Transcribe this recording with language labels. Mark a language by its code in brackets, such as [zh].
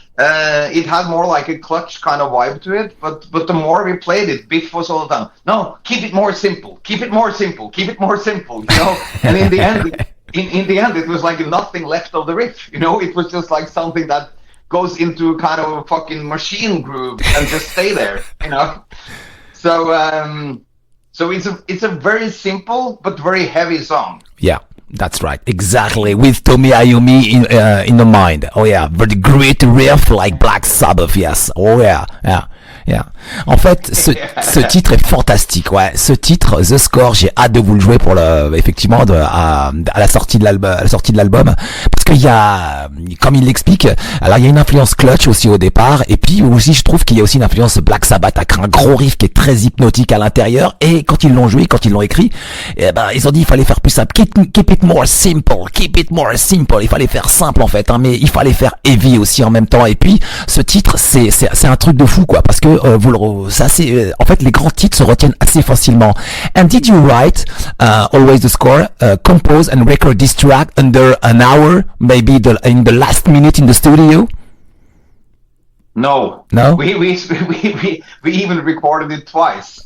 [en] It had more like a Clutch kind of vibe to it, but the more we played it, Biff was all the time, no, keep it more simple, keep it more simple, keep it more simple, And in the end, it was like nothing left of the riff, It was just like something that goes into kind of a fucking machine groove and just stay there, So it's a very simple but very heavy song. Yeah, that's right, exactly. With Tommy Iommi in the mind. Oh yeah, but great riff like Black Sabbath. Yes. Oh yeah, yeah. Yeah. [fr] En fait, ce titre est fantastique, ouais. Ce titre, The Score, j'ai hâte de vous le jouer pour effectivement, à la sortie de l'album. Parce qu'il y a, comme il l'explique, alors il y a une influence Clutch aussi au départ, et puis aussi, je trouve qu'il y a aussi une influence Black Sabbath, avec un gros riff qui est très hypnotique à l'intérieur, et quand ils l'ont joué, quand ils l'ont écrit, ils ont dit, il fallait faire plus simple. Keep it more simple. Il fallait faire simple, en fait, hein, mais il fallait faire heavy aussi en même temps. Et puis, ce titre, c'est un truc de fou, quoi, parce que, en fait, les grands titres se retiennent assez facilement. [en] And did you write, always the score, compose and record this track under an hour, maybe in the last minute in the studio? No. We even recorded it twice.